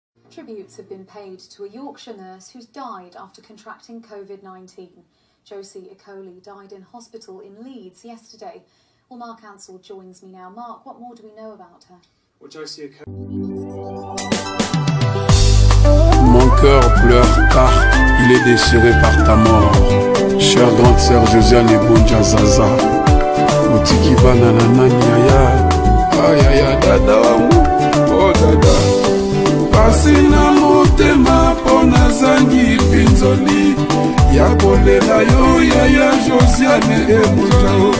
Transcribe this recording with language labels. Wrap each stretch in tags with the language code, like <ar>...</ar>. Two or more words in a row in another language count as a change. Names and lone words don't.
<en>Tributes have been paid to a Yorkshire nurse who's died after contracting covid nineteen. Josie Ecoli died in hospital in Leeds yesterday. Well, Mark Ansell joins me now. Mark, what more do we know about her?</en> <fr>Well, Josie Ecoli Mon cœur pleure car il est déchiré par ta mort. Chère grande sœur</fr> <ln>Josiane Ebonja Zaza, otiki bana na nani yaya? Ayaya,</ln> <sw>dada wangu,</sw> <ln>oh dada. Pasi na motema mpo nazangi mpinzoli ya kolela yo, yaya Josiane Ebonja.</ln>